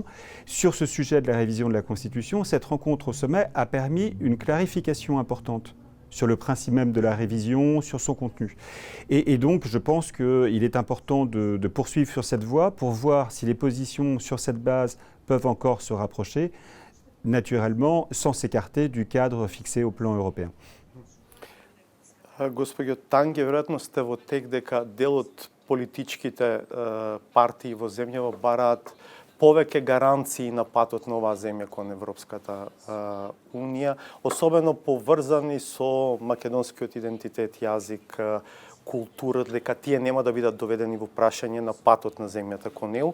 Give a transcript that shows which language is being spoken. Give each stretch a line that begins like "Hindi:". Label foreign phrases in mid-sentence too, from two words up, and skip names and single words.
French: Sur ce sujet de la révision de la Constitution, cette rencontre au sommet a permis une clarification importante sur le principe même de la révision, sur son contenu. Et donc, je pense qu'il est important de poursuivre sur cette voie pour voir si les positions sur cette base peuvent encore se rapprocher, naturellement, sans s'écarter du cadre fixé au plan européen.
Macedonian: Господјо Танге, веројатно сте во тек дека дел од политичките партии во земјава бараат повеќе гаранции на патот на оваа земја кон Европската Унија, особено поврзани со македонскиот идентитет, јазик, култура, дека тие нема да бидат доведени во прашање на патот на земјата кон неу.